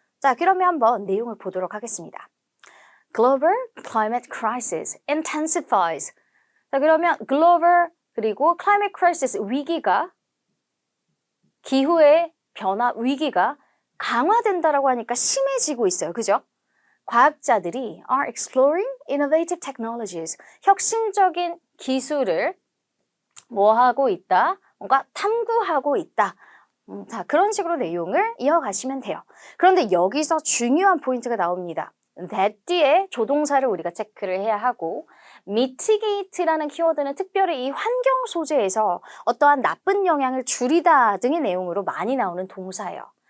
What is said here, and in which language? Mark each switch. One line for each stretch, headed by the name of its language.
Korean: 자, 그러면 한번 내용을 보도록 하겠습니다.
English: Global climate crisis intensifies.
Korean: 자, 그러면 global 그리고 climate crisis 위기가 기후의 변화 위기가 강화된다라고 하니까 심해지고 있어요. 그죠? 과학자들이
English: are exploring innovative technologies.
Korean: 혁신적인 기술을 뭐 하고 있다? 뭔가 탐구하고 있다. 자, 그런 식으로 내용을 이어가시면 돼요. 그런데 여기서 중요한 포인트가 나옵니다. that 뒤에 조동사를 우리가 체크를 해야 하고 mitigate라는 키워드는 특별히 이 환경 소재에서 어떠한 나쁜 영향을 줄이다 등의 내용으로 많이 나오는 동사예요.